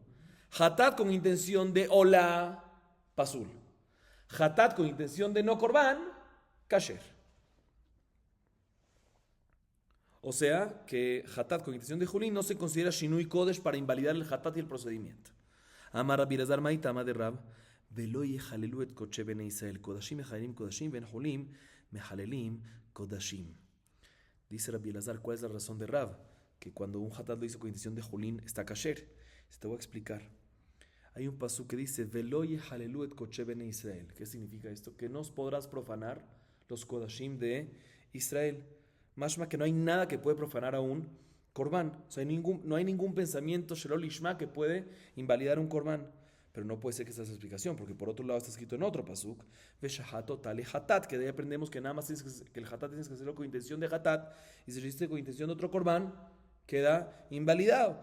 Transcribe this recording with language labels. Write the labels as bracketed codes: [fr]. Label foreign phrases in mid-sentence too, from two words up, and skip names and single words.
[es] Hatat con intención de Ola, Pasul. Hatat con intención de no Korban, kasher. O sea, que Hatat con intención de Hulin no se considera [he] שינוי קודש [es] para invalidar el Hatat y el procedimiento. [arc] אמר רבי אלעזר מאי טעמא דרב, [he] ולא יחללו את קודשי בני ישראל. קודשים מחללים קודשים, ואין חולים מחללים קודשים. [es] Dice Rabbi Elazar, ¿cuál es la razón de Rab? Que cuando un hatat lo hizo con intención de Julín, está kasher. Te voy a explicar. Hay un pasú que dice, [he] ולא יחללו את קודשי בני ישראל. [es] ¿Qué significa esto? Que no podrás profanar los kodashim de Israel. Mashma que no hay nada que puede profanar a un korban. O sea, no hay ningún pensamiento [he] שלא לשמה [es] que puede invalidar un korban. Pero no puede ser que esa sea la explicación, porque por otro lado está escrito en otro pasuk, [he] ושחט אותה לחטאת, [es] que de ahí aprendemos que nada más que el hatat tienes que hacerlo con intención de hatat, y si lo hiciste con intención de otro korban, queda invalidado.